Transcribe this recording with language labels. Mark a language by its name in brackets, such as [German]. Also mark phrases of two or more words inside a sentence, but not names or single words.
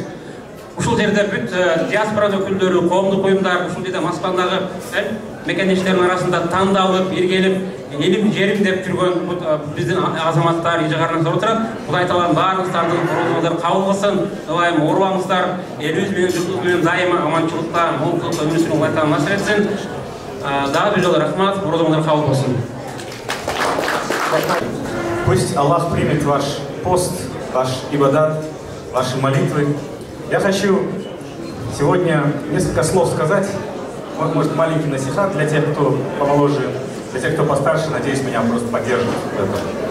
[Kyrgyz] Ушул жерде бүт диаспора өкүлдөрү, коомдук уюмдар, ушул жерде Москвадагы мекендештердин арасында тандалып, биргелип, элим жерим деп жүргөн биздин азаматтар, ижыгарнактар отурат. Кудай Таалам баарыңыздардын орозуңуздар кабыл кылсын. Ылайым оорубаңыздар, элибиз менен журтубуз менен дайыма аманчылыкта, молдукта өмүр сүрүүнү Кудай Таалам насип этсин. Дагы бир жолу рахмат, орозуңуздар кабыл болсун. [Russian] Пусть Аллах примет ваш пост, ваш ибадат, ваши молитвы. Я хочу сегодня несколько слов сказать, может маленький насихат для тех, кто помоложе, для тех, кто постарше, надеюсь, меня просто поддержат в этом.